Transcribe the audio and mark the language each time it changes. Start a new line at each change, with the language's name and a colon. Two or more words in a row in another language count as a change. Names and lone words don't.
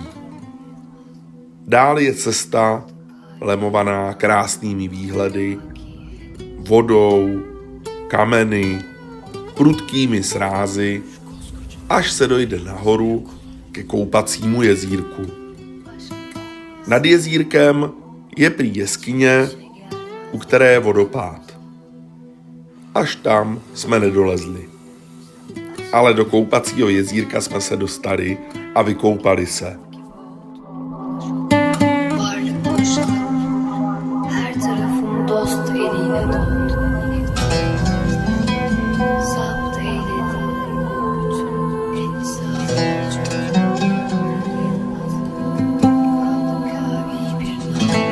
Czech: Dál je cesta lemovaná krásnými výhledy, vodou, kameny, prudkými srázy, až se dojde nahoru ke koupacímu jezírku. Nad jezírkem je prý jeskyně, u které je vodopád. Až tam jsme nedolezli. Ale do koupacího jezírka jsme se dostali a vykoupali se.
Turkish: Varlık boştu. Her tarafım dost eliyle doldu. Zapt eyledim bütün ensafı. Kaldı kavi bir